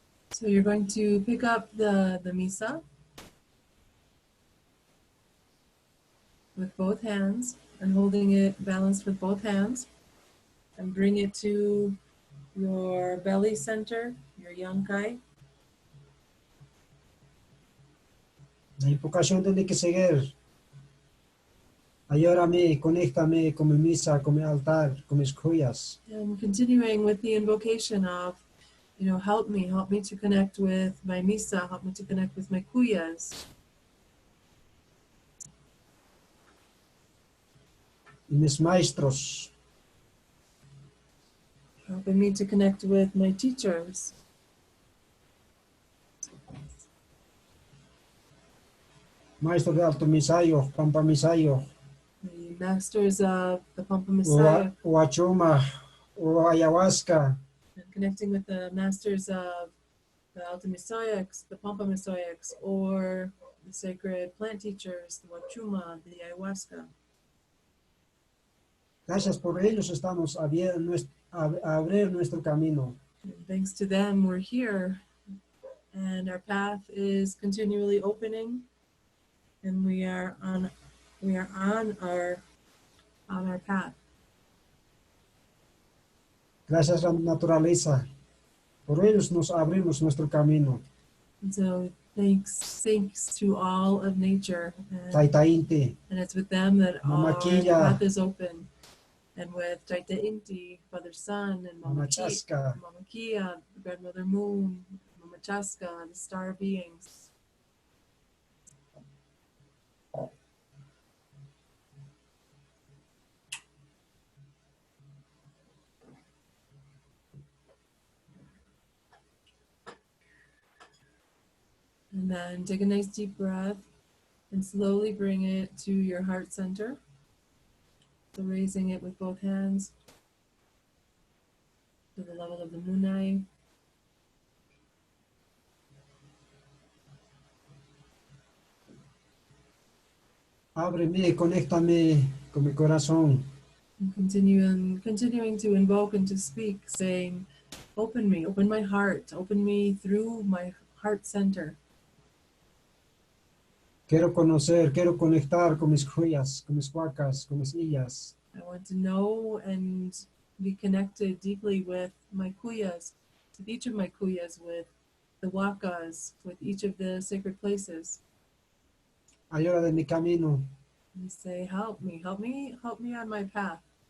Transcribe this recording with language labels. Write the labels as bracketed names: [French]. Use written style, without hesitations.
[English] so you're going to pick up the mesa with both hands and holding it balanced with both hands and bring it to your belly center, your yangkai. [Spanish] la invocación tiene que seguir. Ayúdame, conéctame con mi misa, con mi altar, con mis joyas. [English] And continuing with the invocation of, help me to connect with my misa, help me to connect with my kuyas, [Spanish] Y mis maestros, [English] helping me to connect with my teachers, [Spanish] maestro de Alto Mesayoqs, Pampa Mesayoqs, [English] the masters of the Pampa Messiah, [Spanish] o Achuma, o Ayahuasca, [English] and connecting with the masters of the Alto Mesayoqs, the Pampa Mesayoqs, or the sacred plant teachers, the Wachuma, the Ayahuasca. [Spanish] Gracias por ellos estamos a abrir nuestro camino. [English] And thanks to them, we're here, and our path is continually opening, and we are on our path. [Spanish] Gracias a la naturaleza. Por ellos nos abrimos nuestro camino. [English] And so thanks to all of nature, [Quechua] Taitainte, [English] and it's with them that our [Quechua] Mamaquilla, [English] path is open. And with Taita Inti, Father Sun, and Mama [Quechua] Chaska, [English] Kia, Grandmother Moon, Mama Chaska, the star beings. And then take a nice deep breath and slowly bring it to your heart center. So raising it with both hands to the level of the munai. [Spanish] ábreme, conéctame con mi corazón. [English] And continuing to invoke and to speak, saying, open me, open my heart, open me through my heart center. [Spanish] Quiero conocer, quiero conectar con mis joyas, con mis huacas, con mis illas. [English] I want to know and be connected deeply with my kuyas, with each of my kuyas, with the wakas, with each of the sacred places. [Spanish] Ayuda de mi camino. [English] And say, help me on my path.